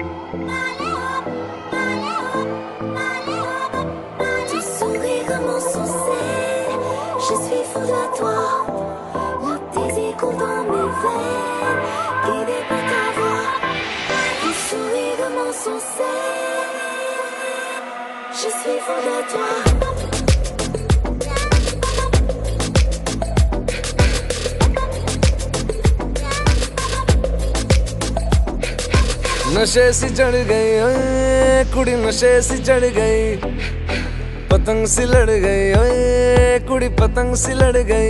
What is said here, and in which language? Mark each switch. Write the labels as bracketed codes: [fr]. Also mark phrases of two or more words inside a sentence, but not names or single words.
[fr] Ton sourire comme son sel, je suis fou de toi. Le désir coule dans mes veines, guidé par ta voix. Ton sourire comme son sel, je suis fou de toi. [pa] ਨਸ਼ੇ ਸੀ ਚੜ੍ਹ ਗਈ ਓਏ ਕੁੜੀ, ਨਸ਼ੇ ਸੀ ਚੜ੍ਹ ਗਈ, ਪਤੰਗ ਸੀ ਲੜ ਗਈ ਓਏ ਕੁੜੀ, ਪਤੰਗ ਸੀ ਲੜ ਗਈ।